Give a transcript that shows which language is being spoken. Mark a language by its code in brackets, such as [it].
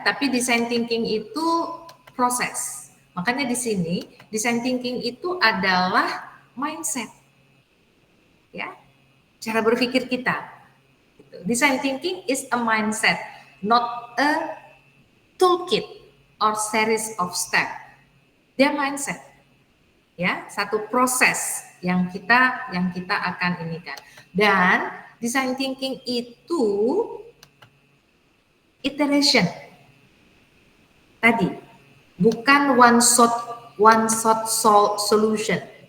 [id] Tapi design thinking itu proses. Makanya di sini design thinking itu adalah mindset ya, cara berpikir kita. [en] Design thinking is a mindset, not a toolkit or series of steps. [id] Dia mindset, ya, satu proses yang kita akan inikan. Dan design thinking itu iteration tadi, bukan one shot solution.